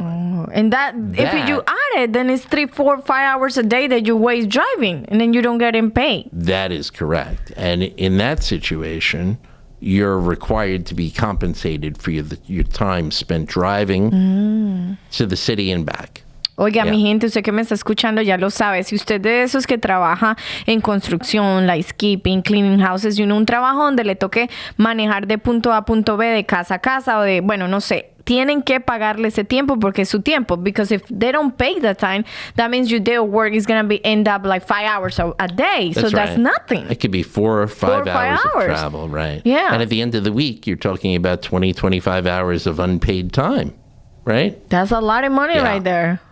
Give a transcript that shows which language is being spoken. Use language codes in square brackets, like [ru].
[en] Oh, and that if you add it, then it's 3, 4, 5 hours a day that you waste driving, and then you don't get paid. That is correct. And in that situation, you're required to be compensated for your time spent driving to the city and back. [es] Oiga, mi gente, usted que me está escuchando ya lo sabe. Si usted de esos que trabaja en construcción, [en] landscaping, cleaning houses, [es] y un trabajo donde le toque manejar de punto A a punto B, de casa a casa, o de, bueno, no sé, tienen que pagarle ese tiempo porque es su tiempo. [en] Because if they don't pay that time, that means your day of work is going to end up like 5 hours a day. So that's nothing. It could be 4 or 5 hours of travel, right? Yeah. And at the end of the week, you're talking about 20, 25 hours of unpaid time, right? That's a lot of money right there.